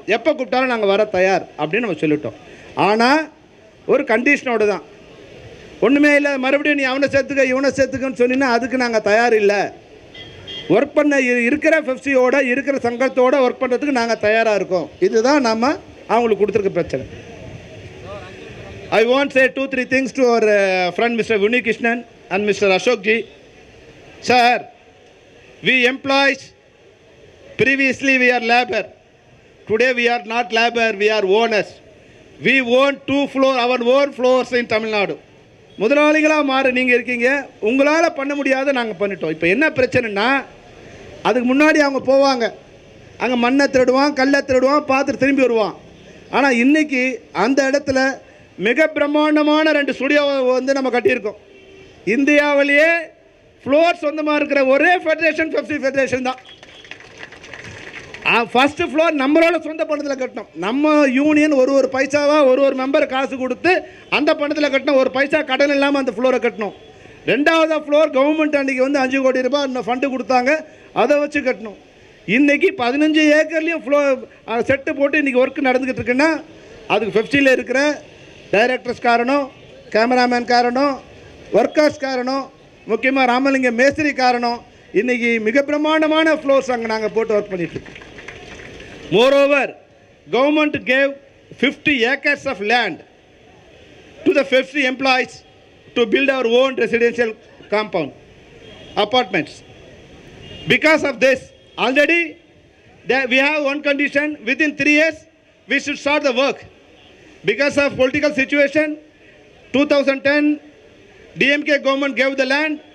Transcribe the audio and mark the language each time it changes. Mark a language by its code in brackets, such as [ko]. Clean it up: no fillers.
[ta] எப்போ கூப்பிட்டாலும் நாங்கள் வர தயார் அப்படின்னு நம்ம சொல்லிட்டோம். ஆனால் ஒரு கண்டிஷனோடு தான், ஒன்றுமே இல்லை மறுபடியும் நீ அவனை சேர்த்துக்க இவனை சேர்த்துக்கன்னு சொன்னீங்கன்னா அதுக்கு நாங்கள் தயார் இல்லை. ஒர்க் பண்ண இருக்கிற பெப்சியோட இருக்கிற சங்கத்தோடு ஒர்க் பண்ணுறதுக்கு நாங்கள் தயாராக இருக்கோம். இதுதான் நம்ம அவங்களுக்கு கொடுத்துருக்க பிரச்சனை. [en] I want to say 2-3 things to our friend Mr. Vunikrishnan and Mr. Ashok ji. Sir, we employees, previously we are labor. Today we are not labor, we are owners. We own 2 floors, our own floors in Tamil Nadu. [ta] முதலாளிகளாக மாற நீங்கள் இருக்கீங்க, உங்களால் பண்ண முடியாத நாங்கள் பண்ணிட்டோம். இப்போ என்ன பிரச்சனைனா, அதுக்கு முன்னாடி அவங்க போவாங்க, அங்கே மண்ணை திருடுவான், கல்லை திருடுவான், பார்த்துட்டு திரும்பி வருவான். ஆனால் இன்றைக்கி அந்த இடத்துல மிக பிரம்மாண்டமான 2 ஸ்டுடியோவை வந்து நம்ம கட்டியிருக்கோம். இந்தியாவிலேயே ஃப்ளோர் சொந்தமாக இருக்கிற ஒரே ஃபெடரேஷன் பெப்சி ஃபெடரேஷன் தான். ஃபஸ்ட்டு ஃப்ளோர் நம்மளோட சொந்த பணத்தில் கட்டணும். நம்ம யூனியன் ஒரு பைசாவாக ஒரு மெம்பர் காசு கொடுத்து அந்த பணத்தில் கட்டணும். 1 பைசா கடன் இல்லாமல் அந்த ஃப்ளோரை கட்டணும். 2வது ஃப்ளோர் கவர்மெண்ட் அன்றைக்கி வந்து 5 கோடி ரூபாய் இந்த ஃபண்டு கொடுத்தாங்க, அதை வச்சு கட்டணும். இன்றைக்கி 15 ஏக்கர்லேயும் செட்டு போட்டு இன்றைக்கி ஒர்க் நடந்துக்கிட்டு இருக்குன்னா அதுக்கு பெப்சியில் இருக்கிற டைரக்டர்ஸ் காரணம், கேமராமேன் காரணம், ஒர்க்கர்ஸ் காரணம், முக்கியமாக ராமலிங்கம் மேஸ்திரி காரணம். இன்றைக்கி மிக பிரமாண்டமான ஃப்ளோர்ஸ் அங்கே நாங்கள் போட்டு ஒர்க் பண்ணிகிட்ருக்கோம். [en] Moreover government gave 50 acres of land to the FEFC employees to build our own residential compound, apartments. Because of this, already we have one condition: within 3 years, we should start the work. Because of political situation, 2010, DMK government gave the land.